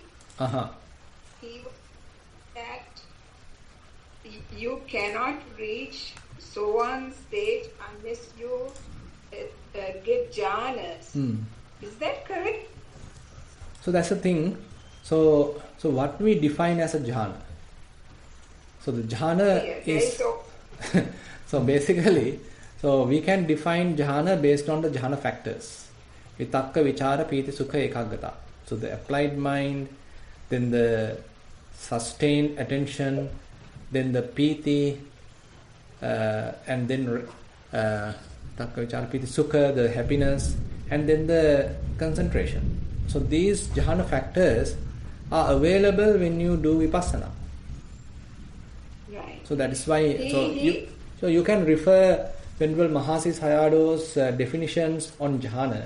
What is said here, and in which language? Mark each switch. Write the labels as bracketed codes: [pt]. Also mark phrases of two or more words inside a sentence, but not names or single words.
[en] He was that you cannot reach Sowan stage unless you get jhanas. Is that correct? So that's the thing. So what we define as a jhana. So the jhana is so basically, so we can define jhana based on the jhana factors. [pi] Vitakka, vichara, piti, sukha, ekaggata. [en] So the applied mind, then the sustained attention, then the piti, and then [pi] takka vichara piti sukha, [en] the happiness, and then the concentration. So these jhana factors are available when you do vipassana. Right. So that is why. So you can refer Venerable Mahasi Sayado's definitions on jhana.